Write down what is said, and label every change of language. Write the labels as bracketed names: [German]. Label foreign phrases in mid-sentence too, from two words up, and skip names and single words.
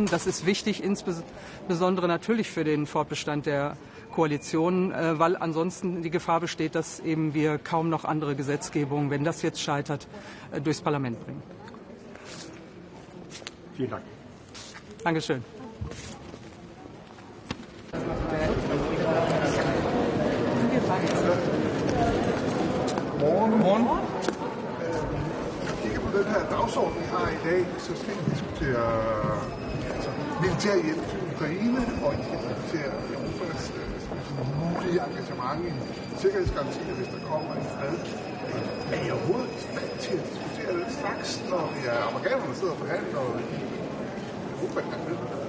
[German] Das ist wichtig, insbesondere natürlich für den Fortbestand der Koalition, weil ansonsten die Gefahr besteht, dass eben wir kaum noch andere Gesetzgebungen, wenn das jetzt scheitert, durchs Parlament bringen. Vielen Dank. Dankeschön. Morgen. [Danish] Den her dagsorden, vi har i dag, så skal vi diskutere militær hjælp til Ukraine, og vi skal diskutere Europas mulige engagement i sikkerhedsgarantier, hvis der kommer en fred. Er I overhovedet i stand til at diskutere den slags, når vi er amerikanerne, der sidder og forhandler, og Europa kan med?